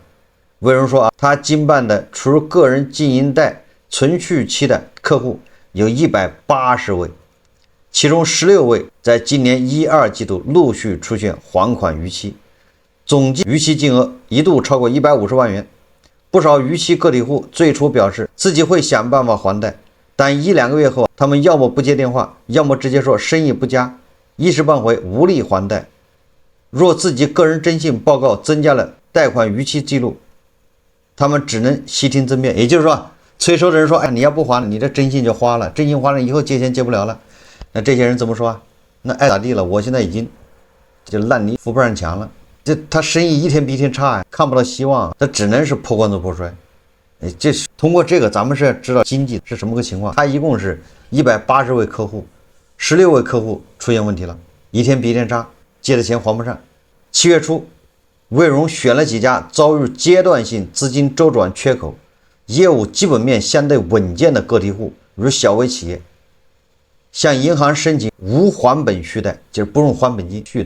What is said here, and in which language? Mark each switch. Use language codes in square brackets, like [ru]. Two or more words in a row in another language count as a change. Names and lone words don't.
[zh] 魏榮說他經辦的除個人經營貸存續期的客戶有180位，其中16位在今年1、2季度陸續出現還款逾期，總計逾期金額一度超過150萬元。不少逾期個體戶最初表示自己會想辦法還貸，但1、2個月後，他們要麼不接電話，要麼直接說生意不佳，一時半會無力還貸。若自己個人徵信報告增加了貸款逾期記錄，他們只能悉聽尊便。也就是說，催收的人說：“哎，你要不還，你這徵信就花了，徵信花了以後借錢借不了了。” 那這些人怎麼說啊？那愛咋地了？我現在已經就爛泥扶不上牆了。這他生意一天比一天差呀，看不到希望，他只能是破罐子破摔。這通過這個，咱們是知道經濟是什麼個情況。他一共是180位客戶，16位客戶出現問題了，一天比一天差，借的錢還不上。7月初，魏榮選了幾家遭遇階段性資金周轉缺口、業務基本面相對穩健的個體戶，如小微企業，向銀行申請無還本續貸，就是不用還本金續貸。